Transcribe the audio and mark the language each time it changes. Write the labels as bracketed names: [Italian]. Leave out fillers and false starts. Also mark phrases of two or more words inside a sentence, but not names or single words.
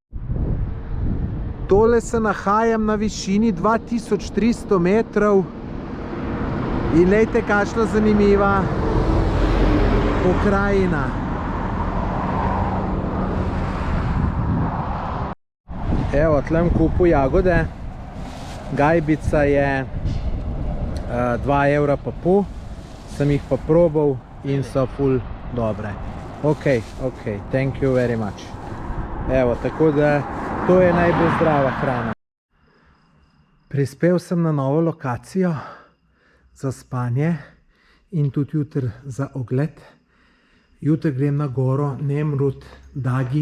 [Slovenian] Tole se nahajam na višini 2300 metrov in glejte, kakšna zanimiva pokrajina. Evo, tlem kupil jagode. Gajbica je 2,5 evra, sem jih pa probal in so ful dobre. [English] Ok, thank you very much. [Slovenian] Evo, tako da to je najbolj zdrava hrana. Prispel sem na novo lokacijo za spanje in tudi jutri za ogled. Jutri grem na goro Nemrut Dagi.